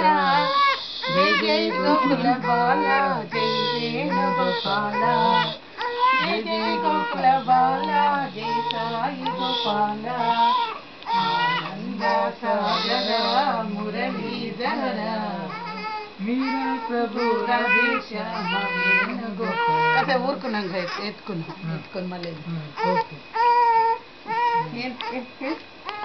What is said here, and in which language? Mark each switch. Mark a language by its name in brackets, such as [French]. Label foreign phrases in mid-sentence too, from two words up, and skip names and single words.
[Kannada] ಜೈ ಜೈ ಗೋಕುಲ ಬಾಲ ಜೈ ವೇಣುಗೋಪಾಲ ಜೈ ಜೈ ಗೋಕುಲ ಬಾಲ ಜೈ ಸಾಯಿ ಗೋಪಾಲ ಆನಂದ ಸಾಗರ ಮುರಳೀಧರ మీరా ప్రభు రాధే శ్యామ వేణుగోపాల [Telugu] అదే ఊరుకున్నాం ఎత్తుకుని మళ్ళీ